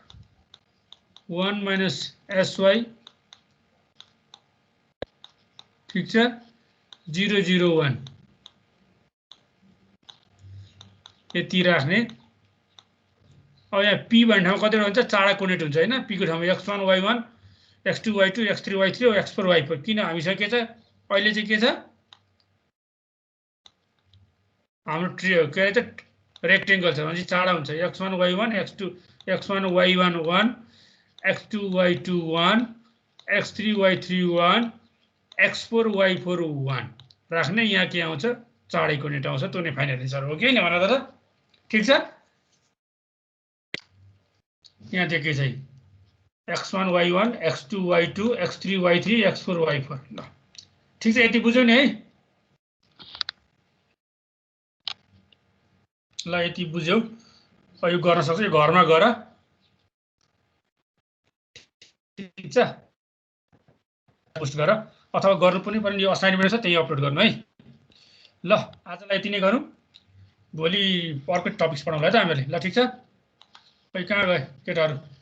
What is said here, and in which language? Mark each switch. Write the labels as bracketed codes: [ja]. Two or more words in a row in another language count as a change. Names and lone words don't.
[ne] 1 minus SY ठीक छ 0 0 1 यति राख्ने अब यहाँ P भन्ने ठाउँमा कतिवटा हुन्छ चाडा कोर्डिनेट हुन्छ हैन P को ठाउँमा x1 y1 x2 y2 x3 y3 र x4 y4 किन हामीसँग के छ अहिले चाहिँ के छ हाम्रो के अरे रेक्टेंगल छ भने चाडा हुन्छ x1 y1 x1 y1 1 x2 y2 1 x3 y3 1 x4 y4 1 राख्ने यहाँ के आउँछ चाडै कोर्डिनेट आउँछ त्यो नै [en] final answer [ne] हो कि हैन भन त ठीक छ यहाँ देखे चाहिँ x1 y1 x2 y2 x3 y3 x4 y4 ल ठीक छ यति बुझ्यौ नि है ल यति बुझ्यौ यो गर्न सक्छ यो घरमा गर ठीक छ पोस्ट गर अथवा गर्नु पनि पर्ने यो असाइनमेन्ट छ त्यही अपलोड गर्नु है ल आजलाई यति नै गरौँ भोलि अर्को टपिक्स पढाउँला है त हामीले ल ठीक छ खै कहाँ गए केटाहरू